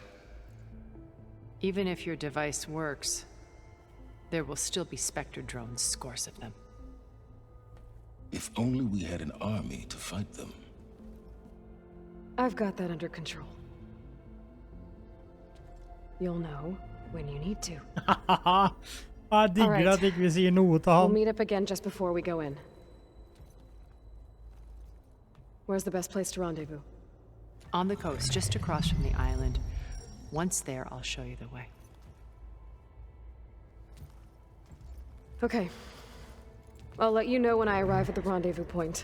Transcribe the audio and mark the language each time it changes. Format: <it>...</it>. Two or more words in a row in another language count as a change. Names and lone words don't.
<en>Even if your device works, there will still be Spectre drones, scores of them. If only we had an army to fight them. I've got that under control. You'll know when you need to.</en> <no>Jeg digger at ikke vi sier noe til</no> <en>We'll</en> <no>han.</no> <en>meet up again just before we go in. Where's the best place to rendezvous? On the coast, just across from the island. Once there, I'll show you the way. Okay. I'll let you know when I arrive at the rendezvous point.</en>